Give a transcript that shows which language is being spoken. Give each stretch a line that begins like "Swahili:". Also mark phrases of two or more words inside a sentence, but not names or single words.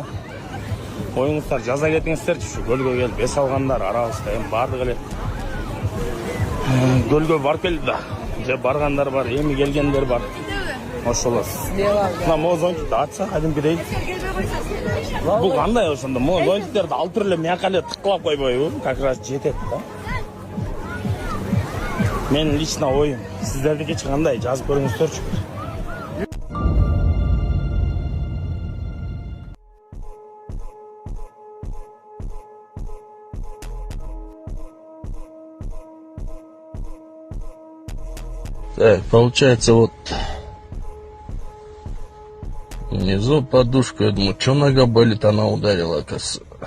Kyrgyz: Оюңуздар жаза кетиңиздерчи, ушу көлгө келип эс алгандар арабызда эми бардыгы эле көлгө барып келди да. Же баргандар бар, эми келгендер бар. Ошолор. Мына могу зонтикти ачса кадимкидей. Бул кандай ошондо? Могу зонтиктерди алып туруп эле мияка эле тыккылап койбойбу?
Russian: Как раз
Kyrgyz: жетет да. Мен лично оюм, сиздердики кандай жазып көрүңүздөрчү.
Russian: Так, получается вот внизу подушка, я думаю, что нога болит, она ударила, оказывается.